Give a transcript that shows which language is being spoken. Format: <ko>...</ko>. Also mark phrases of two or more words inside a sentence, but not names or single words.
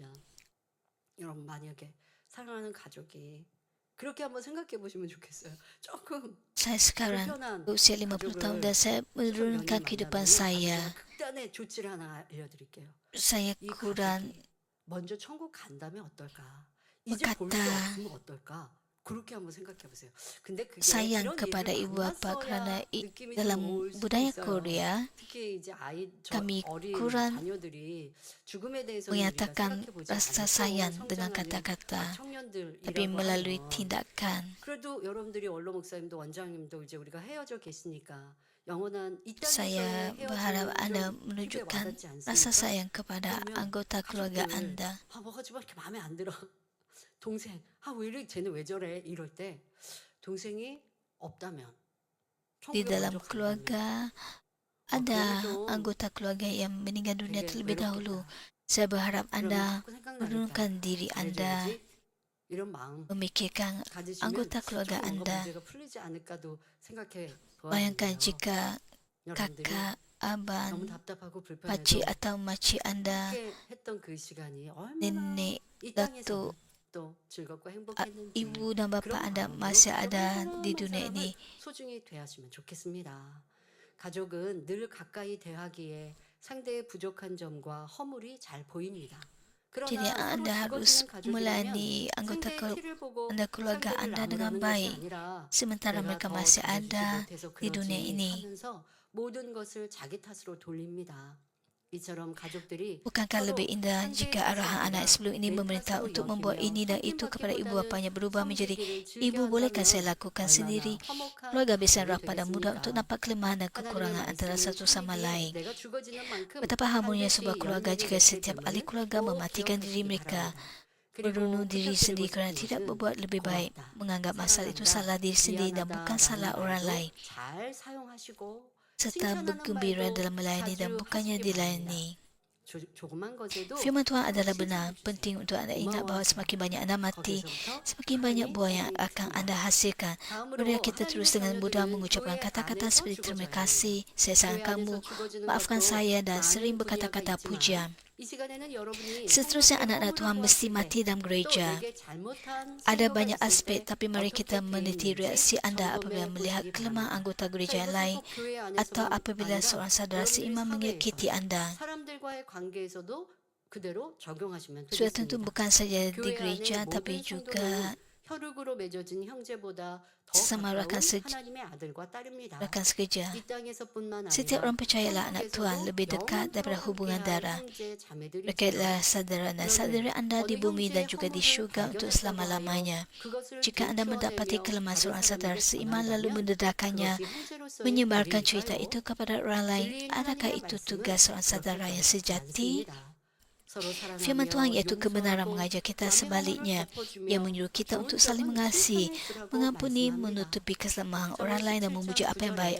<ko>여러분 만약에 사랑하는 가족이 그렇게 한번 생각해 보시면 좋겠어요. 조금</ko> <ms>saya sekarang</ms> <ko>불편한</ko> <ms>berusia 50 tahun dan</ms> <ko>가족을</ko> <ms>saya</ms> <ko>추석 연휴에</ko> <ms>menurunkan kehidupan</ms> <ko>만나면요.</ko> <ms>saya.</ms> <ko>제가 극단의 조치를 하나 알려드릴게요.</ko> <ms>Saya</ms> <ko>이</ko> <ms>kurang</ms> <ko>가족이 먼저 천국 간다면 어떨까? 이제 볼 수</ko> <ms>berkata</ms> <ko>없으면 어떨까? 그렇게 한번 생각해 보세요. 근데 그게</ko> <ms>sayang</ms> <ko>이런</ko> <ms>kepada</ms> <ko>일을</ko> <ms>ibu bapa kerana</ms> <ko>만났어야 느낌이</ko> <ms>dalam</ms> <ko>좀 올 수도</ko> <ms>budaya</ms> <ko>있어요.</ko> <ms>Korea</ms> <ko>특히 이제</ko> <ms>kami</ms> <ko>어린</ko> <ms>kurang</ms> <ko>자녀들이 죽음에 대해서는 우리가</ko> <ms>menyatakan</ms> <ko>생각해 보지</ko> <ms>rasa</ms> <ko>않고</ko> <ms>sayang dengan</ms> <ko>성장하는</ko> <ms>kata-kata,</ms> <ko>청년들이라고</ko> <ms>tapi melalui</ms> <ko>하면</ko> <ms>tindakan.</ms> <ko>그래도 여러분들이 원로 목사님도 원장님도 이제 우리가 헤어져 계시니까 영원한 이</ko> <ms>Saya</ms> <ko>땅에서의</ko> <ms>berharap anda</ms> <ko>헤어짐을 크게</ko> <ms>menunjukkan</ms> <ko>와닿지</ko> <ms>rasa</ms> <ko>않습니까?</ko> <ms>sayang kepada</ms> <ko>그러면</ko> <ms>anggota keluarga</ms> <ko>가족들</ko> <ms>anda.</ms> <ko>뭐가 좀 이렇게 마음에 안 들어. 동생 왜 이래 쟤는 왜 저래 이럴 때 동생이 없다면</ko> <ms>Di</ms> <ko>천국에</ko> <ms>dalam</ms> <ko>먼저 간다면</ko> <ms>keluarga</ms> <ko>그거는</ko> <ms>ada</ms> <ko>좀</ko> <ms>anggota keluarga yang meninggal dunia</ms> <ko>되게</ko> <ms>terlebih dahulu.</ms> <ko>외롭겠다.</ko> <ms>Saya berharap</ms> <ko>그러면</ko> <ms>anda</ms> <ko>자꾸 생각나니까</ko> <ms>menurunkan diri anda,</ms> <ko>잘해줘야지 이런 마음</ko> <ms>memikirkan</ms> <ko>가지시면</ko> <ms>anggota keluarga</ms> <ko>조금 뭔가</ko> <ms>anda.</ms> <ko>문제가 풀리지 않을까도 생각해</ko> <ms>Bayangkan</ms> <ko>보았는데요.</ko> <ms>jika</ms> <ko>여러분들이</ko> <ms>kakak,</ms> <ko>너무</ko> <ms>abang,</ms> <ko>답답하고</ko> <ms>pakcik</ms> <ko>불편해도</ko> <ms>atau makcik anda,</ms> <ko>함께 했던 그 시간이 얼마나</ko> <ms>nenek,</ms> <ko>이 땅에서는</ko> <ms>datuk,</ms> <ko>또 즐겁고 a- 행복했는지</ko> <ms>ibu dan bapa</ms> <ko>그런</ko> <ms>anda</ms> <ko>마음으로</ko> <ms>masih ada</ms> <ko>여러분</ko> <ms>di</ms> <ko>사랑하는</ko> <ms>dunia</ms> <ko>사람을</ko> <ms>ini.</ms> <ko>소중히 대하시면 좋겠습니다. 가족은 늘 가까이 대하기에 상대의 부족한 점과 허물이 잘 보입니다.</ko> <ms>Jadi</ms> <ko>그러나 서로</ko> <ms>Anda harus</ms> <ko>죽어지는 가족이라면</ko> <ms>melayani anggota</ms> <ko>상대의 피를 보고</ko> <ms>keluarga</ms> <ko>상대를</ko> <ms>Anda dengan</ms> <ko>나무라는 것이</ko> <ms>baik.</ms> <ko>아니라</ko> <ms>Sementara</ms> <ko>내가</ko> <ms>mereka</ms> <ko>더</ko> <ms>masih</ms> <ko>잘해주지</ko> <ms>ada</ms> <ko>못해서</ko> <ms>di dunia</ms> <ko>그러지</ko> <ms>ini.</ms> <ko>하면서 모든 것을 자기 탓으로 돌립니다. 이처럼 가족들이</ko> <ms>Bukankah</ms> <ko>서로</ko> <ms>lebih indah</ms> <ko>상대의</ko> <ms>jika</ms> <ko>탓이</ko> <ms>arahan anak</ms> <ko>아니라</ko> <ms>sebelum ini</ms> <ko>내</ko> <ms>memerintah</ms> <ko>탓으로</ko> <ms>untuk membuat</ms> <ko>여기며</ko> <ms>ini dan itu kepada ibu bapanya</ms> <ko>섬기기보다는</ko> <ms>berubah menjadi,</ms> <ko>섬기기를</ko> <ms>Ibu bolehkah saya</ms> <ko>즐겨한다면</ko> <ms>lakukan</ms> <ko>얼마나</ko> <ms>sendiri?</ms> <ko>화목한</ko> <ms>Keluarga bisa</ms> <ko>가정이</ko> <ms>rapat dan mudah untuk</ms> <ko>되겠습니까?</ko> <ms>nampak kelemahan dan</ms> <ko>하나님의</ko> <ms>kekurangan antara</ms> <ko>말씀을</ko> <ms>satu sama</ms> <ko>섬기기에</ko> <ms>lain.</ms> <ko>내가 죽어지는 만큼</ko> <ms>Betapa harmoninya sebuah</ms> <ko>반드시</ko> <ms>keluarga</ms> <ko>연단이</ko> <ms>jika</ms> <ko>맺힐</ko> <ms>setiap ahli</ms> <ko>점을</ko> <ms>keluarga</ms> <ko>꼭</ko> <ms>mematikan diri</ms> <ko>기억하시기</ko> <ms>mereka,</ms> <ko>바랍니다.</ko> <ms>merenung</ms> <ko>그리고</ko> <ms>diri sendiri</ms> <ko>부탁드리고</ko> <ms>kerana</ms> <ko>싶은</ko> <ms>tidak</ms> <ko>것은</ko> <ms>berbuat lebih baik,</ms> <ko>고맙다,</ko> <ms>menganggap masalah itu salah</ms> <ko>사랑한다,</ko> <ms>diri sendiri dan bukan salah</ms> <ko>미안하다라는</ko> <ms>orang</ms> <ko>말도</ko> <ms>lain,</ms> <ko>잘 사용하시고</ko> <ms>serta</ms> <ko>칭찬하는</ko> <ms>bergembira</ms> <ko>말도</ko> <ms>dalam melayani dan</ms> <ko>자주</ko> <ms>bukannya</ms> <ko>하시기 바랍니다.</ko> <ms>dilayani.</ms> <ko>조그만 것에도</ko> <ms>Firman Tuhan</ms> <ko>서로</ko> <ms>adalah benar.</ms> <ko>칭찬해</ko> <ms>Penting</ms> <ko>주세요.</ko> <ms>untuk anda ingat bahawa</ms> <ko>고마워하세요.</ko> <ms>semakin banyak anda mati,</ms> <ko>거기서부터</ko> <ms>semakin banyak</ms> <ko>하나님이</ko> <ms>buah yang</ms> <ko>복을</ko> <ms>akan</ms> <ko>줍니다.</ko> <ms>anda hasilkan.</ms> <ko>다음으로</ko> <ms>Mari kita terus</ms> <ko>하나님의</ko> <ms>dengan mudah</ms> <ko>자녀들은</ko> <ms>mengucapkan</ms> <ko>교회</ko> <ms>kata-kata</ms> <ko>안에서</ko> <ms>seperti terima</ms> <ko>죽어져야</ko> <ms>kasih,</ms> <ko>됩니다.</ko> <ms>saya sayang</ms> <ko>교회</ko> <ms>kamu,</ms> <ko>안에서 죽어지는</ko> <ms>maafkan</ms> <ko>것도</ko> <ms>saya dan</ms> <ko>많은</ko> <ms>sering</ms> <ko>분야가</ko> <ms>berkata-kata</ms> <ko>있지만</ko> <ms>pujian.</ms> <ko>이 시간에는 여러분이</ko> <ms>Seterusnya</ms> <ko>생각에</ko> <ms>anak-anak Tuhan</ms> <ko>허물을</ko> <ms>mesti</ms> <ko>보았을</ko> <ms>mati dalam</ms> <ko>때, 또</ko> <ms>gereja.</ms> <ko>내게 잘못한</ko> <ms>Ada</ms> <ko>성도가</ko> <ms>banyak</ms> <ko>있을</ko> <ms>aspek,</ms> <ko>때</ko> <ms>tapi mari kita</ms> <ko>어떻게</ko> <ms>meneliti</ms> <ko>대응인지</ko> <ms>reaksi anda apabila</ms> <ko>점검해</ko> <ms>melihat</ms> <ko>보시기</ko> <ms>kelemahan</ms> <ko>바랍니다.</ko> <ms>anggota</ms> <ko>자,</ko> <ms>gereja yang</ms> <ko>이것은</ko> <ms>lain</ms> <ko>꼭 교회</ko> <ms>atau</ms> <ko>안에서만</ko> <ms>apabila</ms> <ko>아니라</ko> <ms>seorang saudara</ms> <ko>여러분들이</ko> <ms>seiman menyakiti</ms> <ko>사회에서</ko> <ms>anda.</ms> <ko>사람들과의 관계에서도 그대로 적용하시면</ko> <ms>Sudah tentu</ms> <ko>되겠습니다.</ko> <ms>bukan saja di</ms> <ko>교회 안에</ko> <ms>gereja,</ms> <ko>모든</ko> <ms>tapi juga</ms> <ko>성도는 혈육으로 맺어진 형제보다 더</ko> <ms>sesama</ms> <ko>가까운 하나님의 아들과 딸입니다.</ko> <ms>rakan sekerja.</ms> <ko>이 땅에서뿐만</ko> <ms>Setiap</ms> <ko>아니라</ko> <ms>orang percayalah anak Tuhan lebih dekat daripada</ms> <ko>영원토록</ko> <ms>hubungan</ms> <ko>함께할</ko> <ms>darah.</ms> <ko>형제 자매들이지요.</ko> <ms>Berkaitlah saudara dan saudari anda di bumi dan juga di syurga untuk selama-lamanya. Jika anda mendapati kelemahan seorang saudara seiman lalu mendedahkannya, menyebarkan cerita itu kepada orang lain, adakah itu tugas seorang saudara yang sejati? Firman Tuhan iaitu kebenaran mengajar kita sebaliknya, yang menyuruh kita untuk saling mengasihi, mengampuni, menutupi kesalahan orang lain dan memuji apa yang baik.</ms>